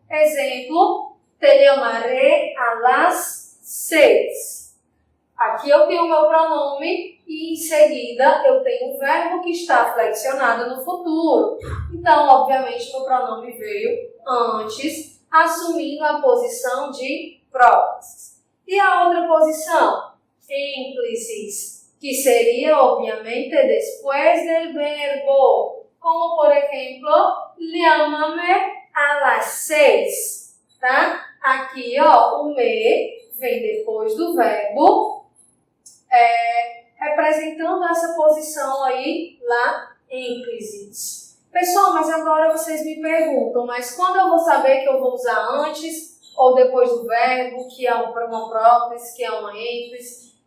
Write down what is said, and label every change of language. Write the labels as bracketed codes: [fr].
[es] Exemplo, te llamaré a las 6. [pt] Aqui eu tenho o meu pronome e em seguida eu tenho o verbo que está flexionado no futuro. Então, obviamente, meu pronome veio antes, assumindo a posição de próclises. E a outra posição? Ênclisis, que seria, obviamente, [es] después del verbo. [pt] Como, por exemplo, [es] llámame a las 6, [pt] tá? Aqui, ó, o me vem depois do verbo, representando essa posição aí, lá, ênclisis. Pessoal, mas agora vocês me perguntam, mas quando eu vou saber que eu vou usar antes ou depois do verbo, que é uma própris, que é uma ênclise?